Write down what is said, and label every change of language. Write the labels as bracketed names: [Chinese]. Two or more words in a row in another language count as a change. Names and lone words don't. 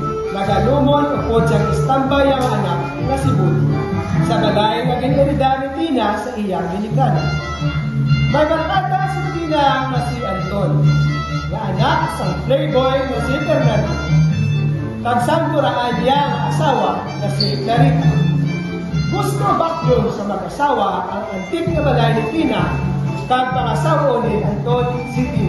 [Hiligaynon] Nagalumon upod siyang istambay ang anak na si Budi. Sa balay naging erida ni Tina sa iyang ginikanan. May barkada si Tina na si Anton, na anak sa playboy na si Fernando. Tagsangkuraan niya ang asawa na si Clarita. Gusto baklong sa mag-asawa ang antik na balay ni Tina kag pangasawa ni Anton si Tina.